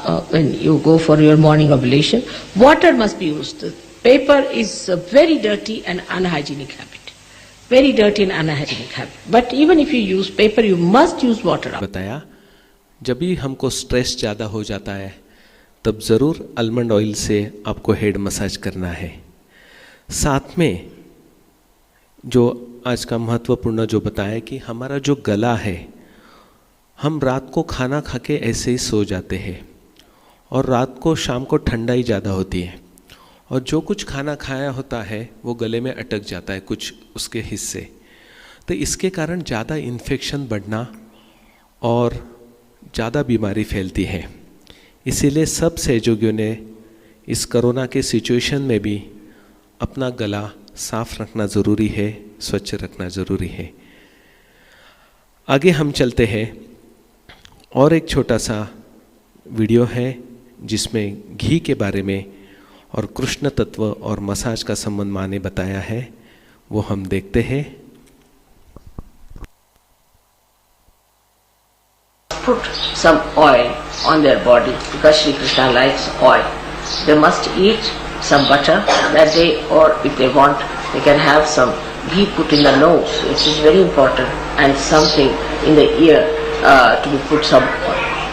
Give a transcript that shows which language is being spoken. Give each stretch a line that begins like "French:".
English: When you go for your morning oblation, water must be used. Paper is a very dirty and unhygienic habit. Very dirty and unhygienic habit. But even if you use paper, you must use water.
Hindi: बताया जब भी हमको stress ज़्यादा हो जाता है तब ज़रूर आलमंड ऑयल से आपको हेड मसाज करना है। साथ में जो आज का महत्वपूर्ण जो बताया कि हमारा जो गला है, हम रात को खाना खा के ऐसे ही सो जाते हैं और रात को शाम को ठंडाई ज़्यादा होती है और जो कुछ खाना खाया होता है वो गले में अटक जाता है कुछ उसके हिस्से। तो इसके कारण ज़्यादा इन्फेक्शन बढ़ना और ज़्यादा बीमारी फैलती है। इसीलिए सब सहयोगियों ने इस कोरोना के सिचुएशन में भी अपना गला साफ रखना ज़रूरी है, स्वच्छ रखना ज़रूरी है। आगे हम चलते हैं और एक छोटा सा वीडियो है जिसमें घी के बारे में और कृष्ण तत्व और मसाज का संबंध माँ ने बताया है, वो हम देखते हैं।
English: Put some oil on their body because Sri Krishna likes oil. They must eat some butter that day, or if they want, they can have some ghee put in the nose, which is very important, and something in the ear to be put some oil.